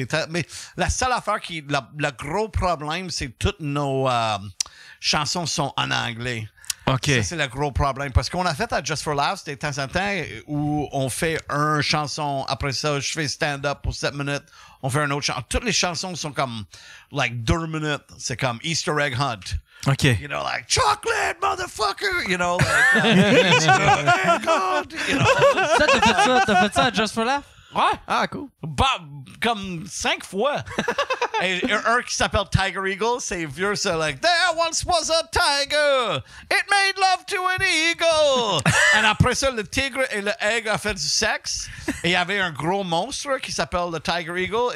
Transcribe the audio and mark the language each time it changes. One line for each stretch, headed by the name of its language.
French: Mais la seule affaire le gros problème, c'est que toutes nos chansons sont en anglais. OK. Ça, c'est le gros problème. Parce qu'on a fait à Just for Laughs de temps en temps où on fait une chanson. Après ça, je fais stand-up pour 7 minutes. On fait une autre chanson. Toutes les chansons sont comme, 2 minutes. C'est comme Easter Egg Hunt. OK.
English: You know, like, chocolate, motherfucker! You know, like, Easter Egg Hunt! You know?
French: Ça, t'as fait ça à Just for Laugh? Ouais. Ah, cool. Comme 5 fois. Et un qui s'appelle Tiger Eagle, c'est vieux, c'est like,
English: there once was a tiger. It made love to an eagle.
French: Et après ça, le tigre et le aigle ont fait du sexe. Et il y avait un gros monstre qui s'appelle le Tiger Eagle.